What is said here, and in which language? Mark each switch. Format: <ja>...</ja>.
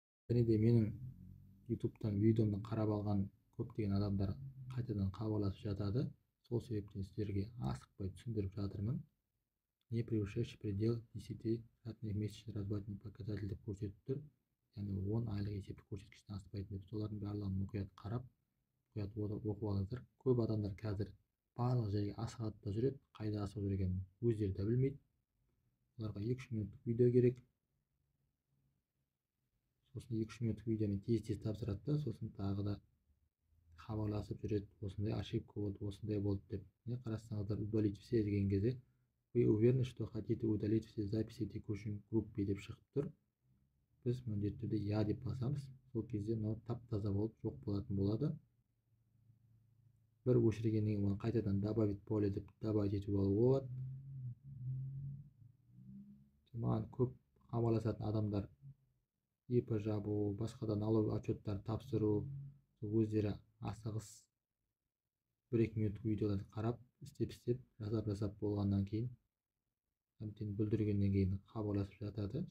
<kk>және де менің ютубтан видеомды қарап алған көптеген адамдар қайтадан хабарласып жатады. Сол себептен сіздерге асықпай түсіндіріп жатырмын.</kk> <ru>Не превышающий предел 10 штатных месячных разводных показатель</ru> <kk>деп көрсетіп тұр. Яғни 10 айлық есептік көрсеткіштен аспайтын деп. Солардың барлығын мұқият қарап, мұқият оқып алыңыздар. Көп адамдар қазір барлық жерге асығады да жүреді. Қайда асығып жүргенін өздері де білмейді. Оларға 2-3 минуттық видео керек. Сосын 2-3 минуттық видеоны тез тапсырады да, сосын тағы да хабарласып жүреді. Осындай ошибка болды, осындай болды деп. Не қарасаңыздар,</kk> <ru>удалить все</ru> <kk>деген кезде</kk> <ru>вы уверены, что хотите удалить все записи текущих группе</ru> <kk>деп шығып тұр. Біз міндетті түрде я деп басамыз. Сол кезде мынау тап-таза болып жоқ болатын болады. Бір өшіргеннен кейін қайтадан</kk> <ru>добавить поле</ru> <kk>деп добавить етіп алуға болады. Маған көп хабарласатын адамдар ИП жабу, басқа да налоговый отчеттар тапсыру, өздері асығыс 1-2 минуттық видеоларды қарап, істеп жасап болғаннан кейін, бүлдіргеннен кейін хабарласып жатады.</kk>